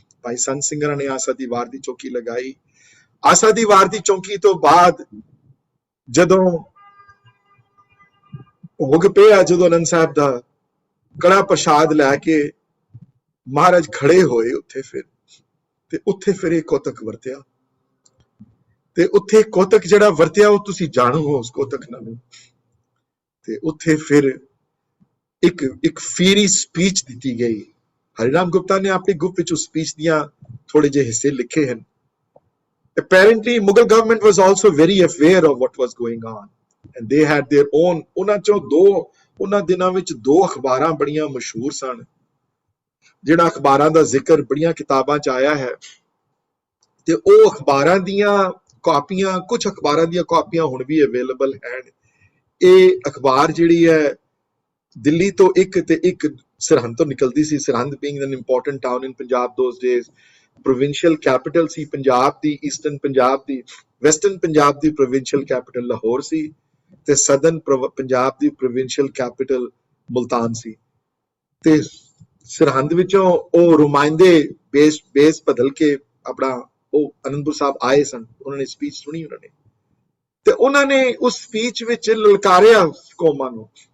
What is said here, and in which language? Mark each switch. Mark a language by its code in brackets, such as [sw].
[pa] ਭਾਈ ਸੰਤ ਸਿੰਘਰਾਂ ਨੇ ਆਸਾ ਦੀ ਵਾਰ ਦੀ ਚੌਕੀ ਲਗਾਈ। ਆਸਾ ਦੀ ਵਾਰ ਦੀ ਚੌਕੀ ਤੋਂ ਬਾਅਦ ਜਦੋਂ ਭੋਗ ਪਿਆ, ਜਦੋਂ ਆਨੰਦ ਸਾਹਿਬ ਦਾ ਕੜਾ ਪ੍ਰਸ਼ਾਦ ਲੈ ਕੇ ਮਹਾਰਾਜ ਖੜੇ ਹੋਏ ਉੱਥੇ, ਤੇ ਉੱਥੇ ਫਿਰ ਇਹ ਕੋਤਕ ਵਰਤਿਆ। ਤੇ ਉੱਥੇ ਕੋਤਕ ਜਿਹੜਾ ਵਰਤਿਆ ਉਹ ਤੁਸੀਂ ਜਾਣੋ ਉਸ ਕੋਤਕ ਨਾਲ। ਤੇ ਉੱਥੇ ਫਿਰ ਇੱਕ ਫੀਰੀ ਸਪੀਚ ਦਿੱਤੀ ਗਈ। ਹਰੀਰਾਮ ਗੁਪਤਾ ਨੇ ਆਪਣੀ ਗੁੱਪ ਵਿੱਚ ਉਸ ਸਪੀਚ ਦੀਆਂ ਥੋੜੇ ਜਿਹੇ ਹਿੱਸੇ ਲਿਖੇ ਹਨ। [en] Apparently, Mughal government was also very aware of what was going on, and they had their own. [pa] ਉਹਨਾਂ ਦਿਨਾਂ ਵਿੱਚ ਦੋ ਅਖਬਾਰਾਂ ਬੜੀਆਂ ਮਸ਼ਹੂਰ ਸਨ, ਜਿਹੜਾ ਅਖਬਾਰਾਂ ਦਾ ਜ਼ਿਕਰ ਬੜੀਆਂ ਕਿਤਾਬਾਂ 'ਚ ਆਇਆ ਹੈ। ਤੇ ਉਹ ਅਖਬਾਰਾਂ ਦੀਆਂ ਕਾਪੀਆਂ, ਕੁਝ ਅਖਬਾਰਾਂ ਦੀਆਂ ਕਾਪੀਆਂ ਹੁਣ ਵੀ ਅਵੇਲੇਬਲ ਹਨ। ਇਹ ਅਖਬਾਰ ਜਿਹੜੀ ਹੈ ਦਿੱਲੀ ਤੋਂ ਇੱਕ ਸਰਹੰਦ ਤੋਂ ਨਿਕਲਦੀ ਸੀ। [en] Sirhind being an important town in Punjab those days, provincial capital [pa] ਸੀ Punjab ਦੀ, eastern Punjab ਦੀ। Western Punjab ਦੀ provincial capital Lahore ਸੀ, ਤੇ ਸਦਰਨ ਪੰਜਾਬ ਦੀ ਪ੍ਰੋਵਿੰਸ਼ੀਅਲ ਕੈਪੀਟਲ ਮੁਲਤਾਨ ਸੀ। ਤੇ ਸਰਹੰਦ ਵਿੱਚੋਂ ਉਹ ਰੁਮਾਇੰਦੇ ਬੇਸ ਬਦਲ ਕੇ ਆਪਣਾ ਉਹ ਅਨੰਦਪੁਰ ਸਾਹਿਬ ਆਏ ਸਨ। ਉਹਨਾਂ ਨੇ ਸਪੀਚ ਸੁਣੀ ਉਹਨਾਂ ਨੇ, ਤੇ ਉਹਨਾਂ ਨੇ ਉਸ ਸਪੀਚ ਵਿੱਚ ਲਲਕਾਰਿਆ ਕੌਮਾਂ ਨੂੰ।